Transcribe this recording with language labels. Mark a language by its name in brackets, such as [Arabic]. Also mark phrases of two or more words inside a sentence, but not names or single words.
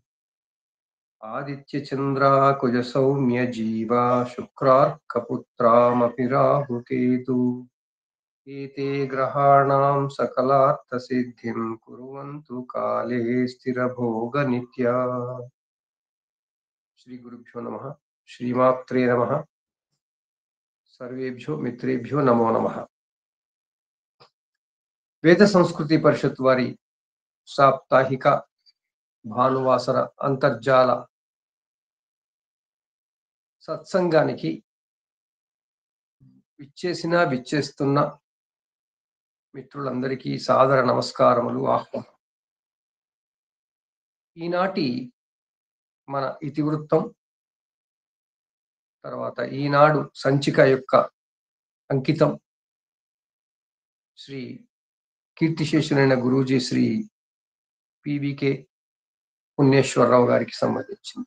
[Sanskrit] आदित्यचन्द्राकुज सौम्य जीवा शुक्रार्कपुत्रामपि राहुकेतु एते ग्रहाणां सकलार्थसिद्धिं कुर्वन्तु काले स्थिरभोगनित्या। श्रीगुरुभ्यो नमः। श्रीमात्रे नमः। सर्वेभ्यो मित्रेभ्यो नमो नमः। [Telugu] वेद संस्कृति परिषत् వారి సాప్తాహిక భానువాసర అంతర్జాల సత్సంగానికి విచ్చేస్తున్న మిత్రులందరికీ సాదర నమస్కారములు, ఆహ్వానం. ఈనాటి మన ఇతివృత్తం తర్వాత ఈనాడు సంచిక యొక్క అంకితం శ్రీ కీర్తిశేషులైన గురూజీ శ్రీ పివికే పుణ్యేశ్వరరావు గారికి సంబంధించింది.